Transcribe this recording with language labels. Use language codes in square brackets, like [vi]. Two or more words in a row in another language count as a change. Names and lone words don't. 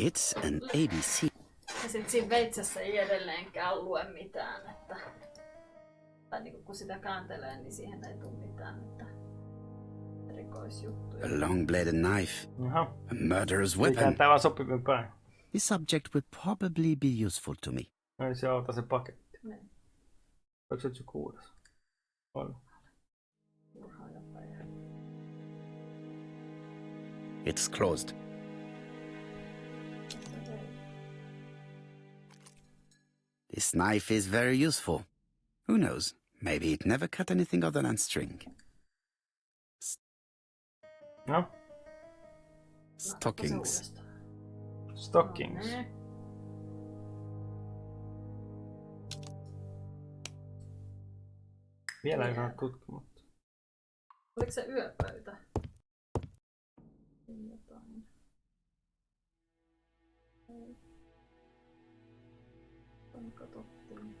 [en] It's an ABC. [fi] ja sit siinä veitsessä ei edelleenkään lue mitään, että... Tai niinku kun sitä kääntelee, niin siihen ei tule mitään, että... Erikoisjuttuja. [en] A long-bladed knife. [fi] Aha. [en] A murderous [fi] Mikä [en] weapon. [fi] tää vaan sopivin päin. [en] This subject would probably be useful to me. [fi] Ei se auta se paketti. Niin. Onko se 6? On. Murhaajaepäillyn. [en] It's closed. This knife is very useful. Who knows? Maybe it never cut anything other than string. No, Stockings. stockings. [fi] No, Vielä ei saa tutkimatta. oliko se yöpöytä? Jotain. Katsottiin.